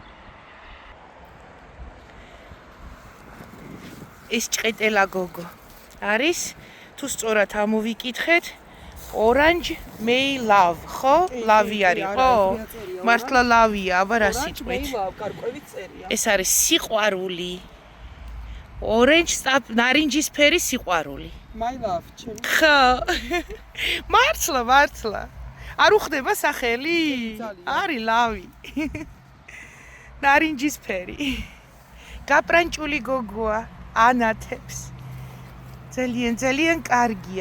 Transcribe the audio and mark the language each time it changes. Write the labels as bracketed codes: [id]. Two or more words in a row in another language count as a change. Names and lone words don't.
[ka] ეს ჭყეტელა გოგო არის, თუ სწორად ამოვიკითხეთ, [en] Orange May Love, [ka] ხო? ლავი არის, ხო? მართლა ლავია, აბა რა სიტყვით? ეს არის სიყვარული. Orange ნარინჯის ფერი სიყვარული. [en] My love, [ka] ჩემი. ხო. მართლა. არ უხდება სახელი? არის ლავი. ნარინჯის ფერი. გაპრანჭული გოგოა, ანათებს. ძალიან კარგია.